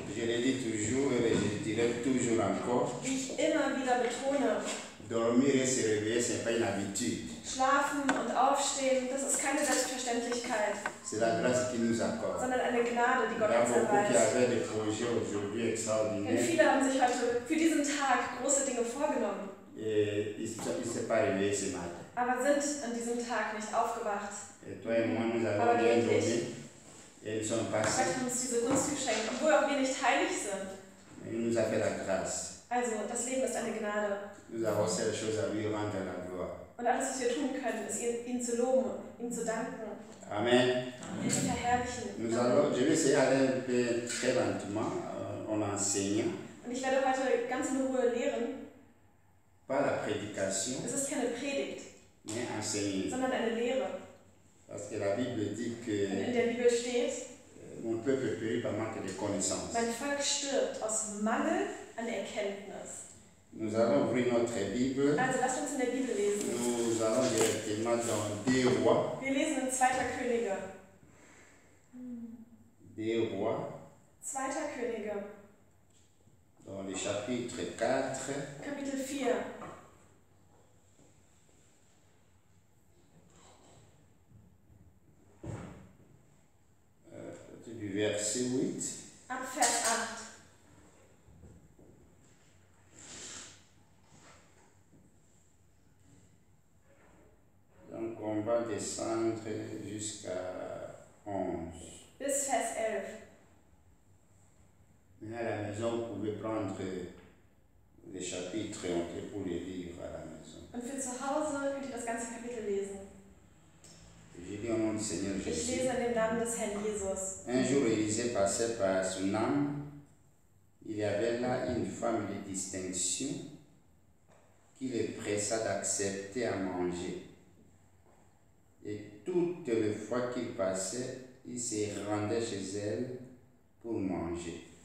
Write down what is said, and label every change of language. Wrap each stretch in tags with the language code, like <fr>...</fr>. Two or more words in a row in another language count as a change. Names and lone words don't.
<fr>le dis toujours et je dirai toujours encore.</fr> <de>Wie ich immer wieder betone.</de> <fr>Dormir et se réveiller, ce n'est pas une habitude.</fr> <de>Schlafen und aufstehen, das ist keine Selbstverständlichkeit.</de> <fr>C'est la grâce qui nous accorde.</fr> <de>Sondern eine Gnade, die</de> <fr>Il y</fr> <de>Gott</de> <fr>a</fr> <de>uns</de> <fr>beaucoup qui</fr> <de>erweist.</de> <fr>avaient des projets aujourd'hui</fr> <de>Denn</de> <fr>extraordinaires.</fr> <de>viele haben sich heute für diesen Tag große Dinge vorgenommen.</de> <fr>Et ils ne sont pas réveillés ce matin.</fr> <de>Aber sind an diesem Tag nicht aufgewacht.</de> <fr>Et toi et moi, nous</fr> <de>Aber</de> <fr>avons du bien</fr> <de>und</de> <fr>dormi.</fr> <de>ich,</de> <fr>Et nous sommes</fr> <de>Gott</de> <fr>passés.</fr> <de>hat uns diese Gunst geschenkt, obwohl auch wir nicht heilig sind.</de> <fr>Il nous a fait la grâce.</fr> <de>Also, das Leben ist eine Gnade.</de> <fr>Nous avons cette chose à lui rendre la gloire.</fr> <de>Und alles, was wir tun können, ist ihn zu loben, ihm zu danken,</de> <fr>Amen.</fr> <de>ihn zu verherrlichen.</de> <fr>Je vais essayer d'aller un peu très lentement en enseignant.</fr> <de>Und ich werde heute ganz in Ruhe lehren.</de> <fr>Pas la prédication,</fr> <de>Es ist keine Predigt,</de> <fr>mais enseigner.</fr> <de>sondern eine Lehre.</de> <fr>Parce que la Bible dit</fr> <de>Und</de> <fr>que</fr> <de>in der Bibel steht,</de> <fr>mon peuple périt par manque de connaissances.</fr> <de>mein Volk stirbt aus Mangel an Erkenntnis.</de> <fr>Nous allons ouvrir notre Bible.</fr> <de>Also lasst uns in der Bibel lesen.</de> <fr>Nous allons directement dans 2 Rois.</fr> <de>Wir lesen in 2. Könige.</de> <fr>2 Rois,</fr> <de>2. Könige,</de> <fr>dans le chapitre 4.</fr> <de>Kapitel 4.</de> <fr>Du verset 8.</fr> <de>Ab Vers 8.</de> <fr>Donc on va descendre jusqu'à 11.</fr> <de>Bis Vers 11.</de> <fr>Mais à la maison, vous pouvez prendre les chapitres entiers pour les lire à la maison.</fr> <de>Und für zu Hause könnt ihr das ganze Kapitel lesen.</de> <fr>Je dis au nom du Seigneur</fr> <de>Ich</de> <fr>Jésus.</fr> <de>lese in dem Namen des Herrn Jesus.</de> <fr>Un jour, Élisée passait par Sunam. Il y avait là une femme de distinction qui le pressa d'accepter à manger. Et toutes les fois qu'il passait, il se rendait chez elle pour manger.</fr>